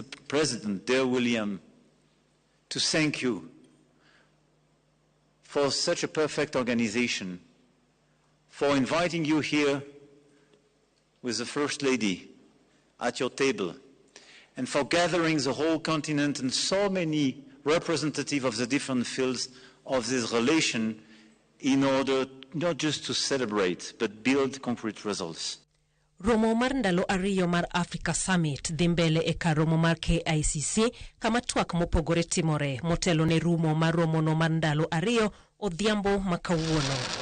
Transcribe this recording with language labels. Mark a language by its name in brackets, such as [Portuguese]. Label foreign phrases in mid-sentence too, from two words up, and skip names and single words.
[English] President, dear William, to thank you for such a perfect organization, for inviting you here with the First Lady at your table, and for gathering the whole continent and so many representatives of the different fields of this relation in order not just to celebrate, but build concrete results. [Luo (Kenya and Tanzania)] Romo mar ndalo ariyo mar Africa Summit dhi mbele e kar romo mar KICC kama twak mopogore timore motelo ne rumo mar romo no mar ndalo ariyo odhiambo makawuono.